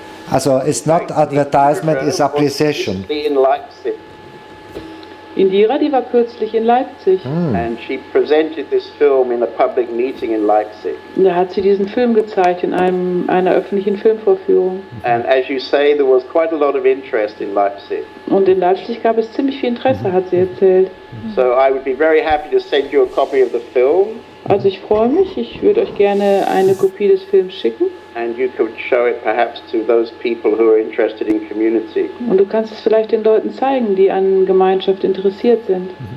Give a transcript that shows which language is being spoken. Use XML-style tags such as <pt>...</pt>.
<en>Also it's not advertisement, it's appreciation. In Leipzig,</en> <de>Indira, die war kürzlich in Leipzig.</de> <en>and she presented this film in a public meeting in Leipzig.</en> <de>Und da hat sie diesen Film gezeigt in einer öffentlichen Filmvorführung.</de> <en>And as you say, there was quite a lot of interest in Leipzig.</en> <de>Und in Leipzig gab es ziemlich viel Interesse, hat sie erzählt.</de> <en>So I would be very happy to send you a copy of the film,</en> <de>Also ich freue mich, ich würde euch gerne eine Kopie des Films schicken.</de> <en>and you could show it perhaps to those people who are interested in community.</en> <de>Und du kannst es vielleicht den Leuten zeigen, die an Gemeinschaft interessiert sind.</de>